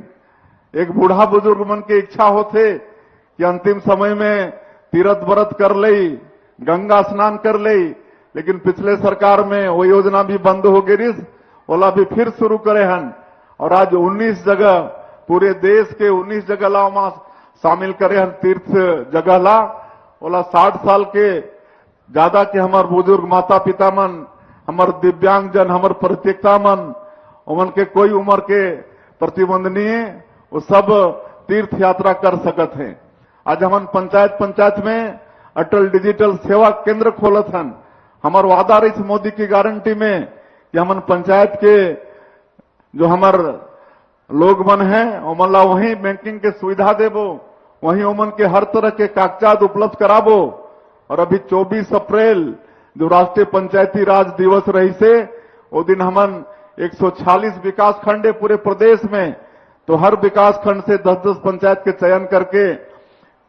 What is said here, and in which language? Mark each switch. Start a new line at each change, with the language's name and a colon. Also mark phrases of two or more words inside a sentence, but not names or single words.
Chhattisgarhi: एक बूढ़ा बुजुर्ग मन के इच्छा होते कि अंतिम समय में तीर्थ व्रत कर ले, गंगा स्नान कर ले, लेकिन पिछले सरकार में वो योजना भी बंद हो गई। ओला भी फिर शुरू करे हन। और आज 19 जगह पूरे देश के 19 जगह ला वहां शामिल करे हन तीर्थ जगह ला। ओला 60 साल के ज्यादा के हमार बुजुर्ग माता पिता मन, हमार दिव्यांग जन, हमार प्रत्येकता मन, उमन के कोई उम्र के प्रतिबंध नहीं है, वो सब तीर्थ यात्रा कर सकत हैं। आज हमन पंचायत में अटल डिजिटल सेवा केंद्र खोलत हन। हमार वादा रही मोदी की गारंटी में कि हमन पंचायत के जो हमार लोग मन है उमन ला वहीं बैंकिंग के सुविधा देबो, वहीं उमन के हर तरह के कागजात उपलब्ध कराबो। और अभी 24 अप्रैल जो राष्ट्रीय पंचायती राज दिवस रही से वो दिन हमन 146 विकास खंड है पूरे प्रदेश में, तो हर विकास खंड से 10-10 पंचायत के चयन करके